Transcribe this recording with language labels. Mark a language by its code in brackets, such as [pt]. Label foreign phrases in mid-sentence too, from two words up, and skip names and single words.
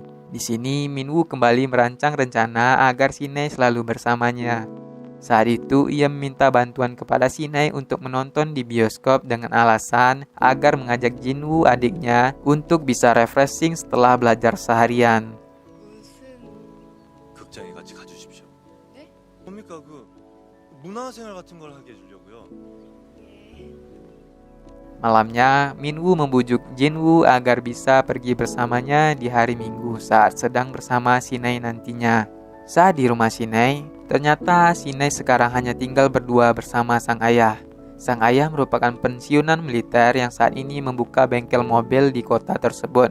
[id] Di sini, Minwoo kembali merancang rencana agar Sinai selalu bersamanya. Saat itu, ia meminta bantuan kepada Sinai untuk menonton di bioskop dengan alasan agar mengajak Jinwoo adiknya untuk bisa refreshing setelah belajar seharian. [ko] 극장에 같이 가주십시오. 네? 뭡니까 문화생활 같은 걸 하게 해주려고요. [id] Malamnya, Minwoo membujuk Jinwoo agar bisa pergi bersamanya di hari Minggu saat sedang bersama Sinai nantinya. Saat di rumah Sinai, ternyata Sinai sekarang hanya tinggal berdua bersama sang ayah. Sang ayah merupakan pensiunan militer yang saat ini membuka bengkel mobil di kota tersebut.